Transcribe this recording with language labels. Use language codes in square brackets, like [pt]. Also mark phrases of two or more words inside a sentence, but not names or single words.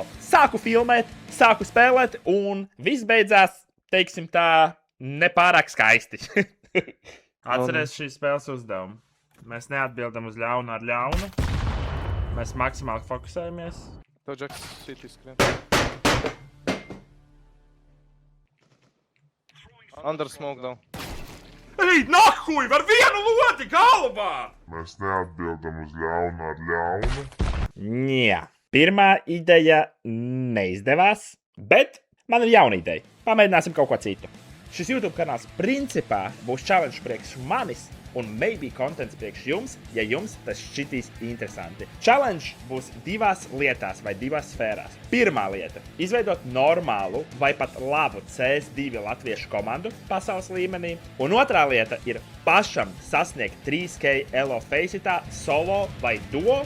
[lv] Sāku filmēt, sāku spēlēt, un viss beidzās, teiksim tā, nepārāk skaisti. Atceries šīs spēles uzdevumu. Mēs neatbildam uz ļaunu ar ļaunu. Mēs maksimāli fokusējamies. Tev Džeks citi skrien. [en] Under smoke down. [lv] Ej, nahuj, var vienu lodi galvā! Mēs neatbildam uz ļaunu ar ļaunu. Jā, pirmā ideja neizdevās, bet man ir jauna ideja. Pamēģināsim kaut ko citu. Šis YouTube kanāls principā būs challenge priekš manis un [en] maybe contents [lv] priekš jums, ja jums tas šķitīs interesanti. Challenge būs 2 lietās vai 2 sfērās. Pirmā lieta – izveidot normālu vai pat labu CS2 latviešu komandu pasaules līmenī. Un otrā lieta ir pašam sasniegt 3K elo faceitā solo vai duo.